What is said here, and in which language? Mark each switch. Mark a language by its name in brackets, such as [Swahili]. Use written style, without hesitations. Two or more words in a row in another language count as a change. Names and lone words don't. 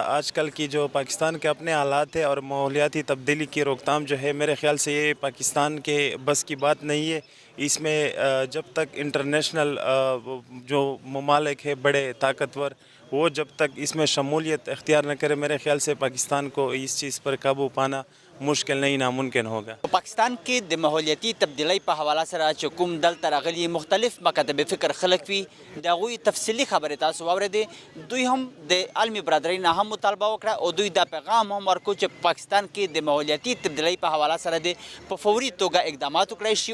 [Urdu] آج کل کی جو پاکستان کے اپنے حالات ہے اور ماحولیاتی تبدیلی کی روک تھام جو ہے میرے خیال سے یہ پاکستان کے بس کی بات نہیں ہے. اس میں جب تک انٹرنیشنل جو ممالک ہے بڑے طاقتور وہ جب تک اس میں شمولیت اختیار نہ کرے میرے خیال سے پاکستان کو اس چیز پر قابو پانا مشکل نہیں ناممکن ہوگا. [Pashto] پاکستان کې د ماحولیاتي تبدیلی په حواله سره چې کوم دلته راغلي مختلف مکاتب فکر خلق وي د هغوی تفصیلي خبرې تاسو واورېدې. دوی هم د عالمي برادرۍ نه هم مطالبه وکړه او دوی دا پیغام هم ورکړو چې پاکستان کې د ماحولیاتي تبدیلی په حواله سره د په فوري توګه اقدامات وکړای شي.